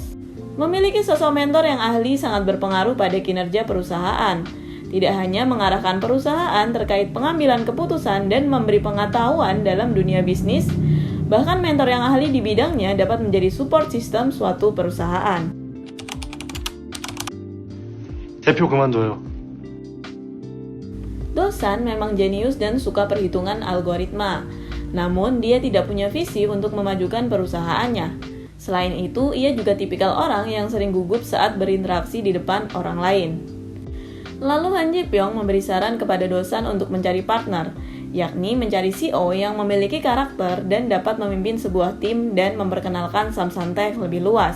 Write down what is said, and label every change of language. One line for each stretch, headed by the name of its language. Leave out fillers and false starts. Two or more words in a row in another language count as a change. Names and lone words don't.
Indonesian: Memiliki sosok mentor yang ahli sangat berpengaruh pada kinerja perusahaan. Tidak hanya mengarahkan perusahaan terkait pengambilan keputusan dan memberi pengetahuan dalam dunia bisnis, bahkan mentor yang ahli di bidangnya dapat menjadi support sistem suatu perusahaan.
Korean: 대표 그만둬요.
Indonesian: Do San memang jenius dan suka perhitungan algoritma, namun dia tidak punya visi untuk memajukan perusahaannya. Selain itu, ia juga tipikal orang yang sering gugup saat berinteraksi di depan orang lain. Lalu Han Ji Pyong memberi saran kepada Do San untuk mencari partner, yakni mencari CEO yang memiliki karakter dan dapat memimpin sebuah tim dan memperkenalkan Samsung Tech lebih luas.